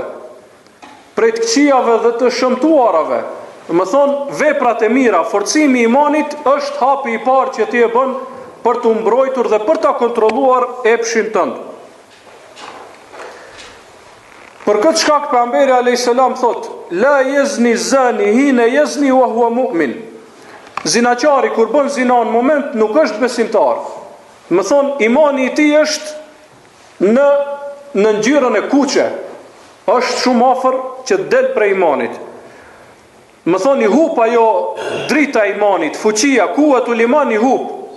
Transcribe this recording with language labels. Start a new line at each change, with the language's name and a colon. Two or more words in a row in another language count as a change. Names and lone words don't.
Albanian: Prej të këqijave dhe të shëmtuarave. Më thonë, veprat e mira, forcimi i imanit është hapi i parë që ti e bën për të mbrojtur dhe për ta kontrolluar epshin tënd. Për këtë shkak pejgamberi
Arabic: عليه السلام
Albanian: thot:
Arabic: لا يزني الزاني حين يزني وهو مؤمن.
Albanian: Zinaçari kur bën zina në moment nuk është besimtar. Më thonë, imani i tij është në ngjyrën e kuqe. Është shumë afër që del prej imanit. Më thonë, i hup ajo drita e imanit, fuqia,
Arabic: قوة الإيمان
Albanian: i hup.